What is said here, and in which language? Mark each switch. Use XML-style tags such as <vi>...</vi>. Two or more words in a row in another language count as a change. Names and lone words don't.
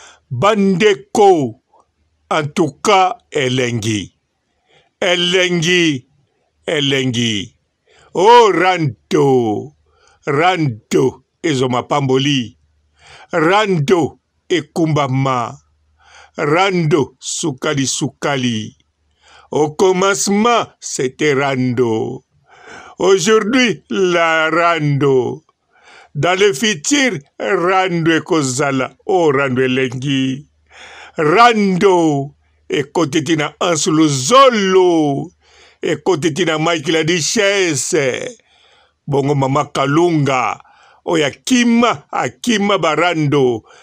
<ln>Bandeko,</ln> <fr>en tout cas,</fr> <ln>elengi. Elengi, elengi. Oh, Rando, Rando, ezoma pamboli. Rando, ekumbama. Rando, sukali, sukali.</ln> <fr>Au commencement, c'était Rando. Aujourd'hui, la Rando. Dans le futur,</fr> <ln>Rando ekozala. Oh, Rando elengi. Rando, ekoteti na Anse Luzolo. Ekoteti na Mike la Duchesse. Bongo Mama Kalunga. Oyo akima, akima barando.</ln>